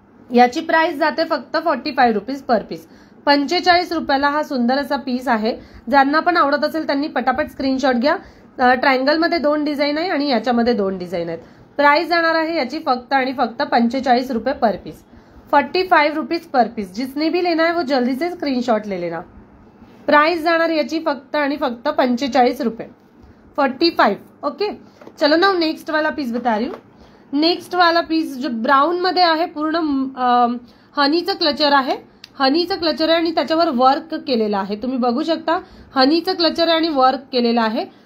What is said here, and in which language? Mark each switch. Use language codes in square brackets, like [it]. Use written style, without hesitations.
[mr] याची प्राइस जाते फक्त 45 रुपीज पर पीस. 45 रुपयाला हा सुंदर असा पीस आहे. ज्यांना पण आवडत असेल त्यांनी पटापट स्क्रीनशॉट घ्या. ट्रायंगलमध्ये 2 डिझाइन आहे आणि याच्यामध्ये 2 डिझाइन आहेत. प्राइस जाणार आहे याची फक्त आणि फक्त 45 रुपये पर पीस, 45 रुपीज पर पीस. [hi] जिसने भी लेना है वो जल्दी से स्क्रीनशॉट ले लेना. [mr] प्राइस जाणार याची फक्त आणि फक्त 45 रुपये, 45. [hi] ओके, चलो ना नेक्स्ट वाला पीस बता रही हूँ. [mr] नेक्स्ट वाला पीस जो ब्राउन मध्ये आहे, पूर्ण हनीचं क्लचर आहे, हनीचं क्लचर आहे आणि त्याच्यावर वर्क केलेलं आहे. तुम्ही बघू शकता हनीचं क्लचर आहे आणि वर्क केलेलं आहे.